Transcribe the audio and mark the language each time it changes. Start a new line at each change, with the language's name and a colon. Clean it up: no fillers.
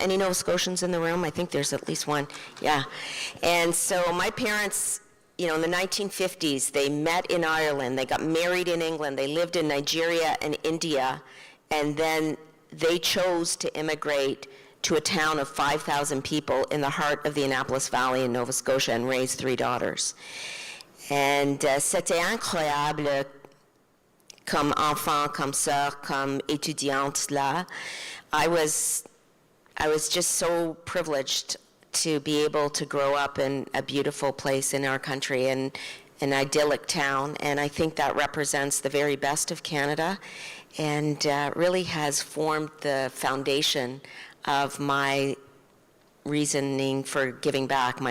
English: Any Nova Scotians in the room? I think there's at least one. Yeah. And so my parents, in the 1950s, they met in Ireland. They got married in England. They lived in Nigeria and India, and then they chose to immigrate to a town of 5,000 people in the heart of the Annapolis Valley in Nova Scotia and raised 3 daughters.
French: And c'était incroyable comme enfant, comme sœur, comme étudiante là.
English: I was just so privileged to be able to grow up in a beautiful place in our country and an idyllic town, and I think that represents the very best of Canada and really has formed the foundation of my reasoning for giving back.